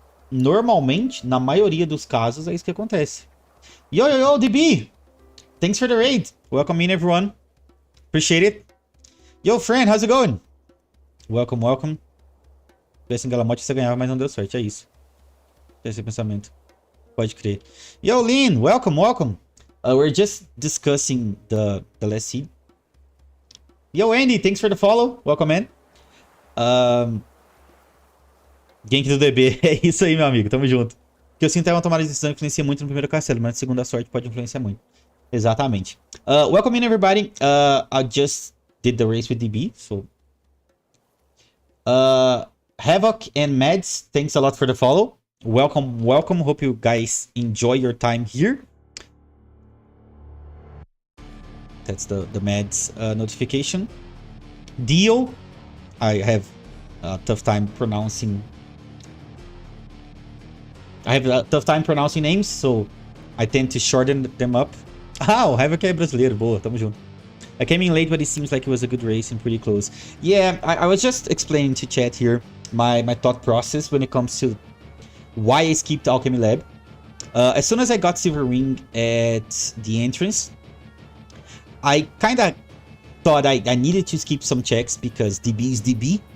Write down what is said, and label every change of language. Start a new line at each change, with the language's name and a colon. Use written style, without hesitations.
Portuguese: Normalmente, na maioria dos casos, é isso que acontece.
English: Yo, DB! Thanks for the raid. Welcome in, everyone. Appreciate it. Yo, friend, how's it going? Welcome.
Portuguese: Se tivesse em Galamote, você ganhava, mas não deu sorte. É isso. Esse pensamento. Pode crer.
English: Yo, Lin, welcome. We're just discussing the last seed. Yo, Andy, thanks for the follow. Welcome, man.
Portuguese: Gank do DB. É isso aí, meu amigo. Tamo junto. O que eu sinto é uma tomada de decisão que influencia muito no primeiro castelo, mas na segunda sorte pode influenciar muito. Exatamente.
English: Welcome in, everybody. I just did the race with DB, so... Havoc and Mads, thanks a lot for the follow. Welcome. Hope you guys enjoy your time here. That's the Mads notification. Dio, I have a tough time pronouncing. I have a tough time pronouncing names, so I tend to shorten them up.
Portuguese: Ah, o Heavy é brasileiro, boa, tamo junto.
English: I came in late, but it seems like it was a good race and pretty close. Yeah, I was just explaining to chat here my thought process when it comes to why I skipped Alchemy Lab. As soon as I got Silver Ring at the entrance, I kind of thought I needed to skip some checks because DB is DB.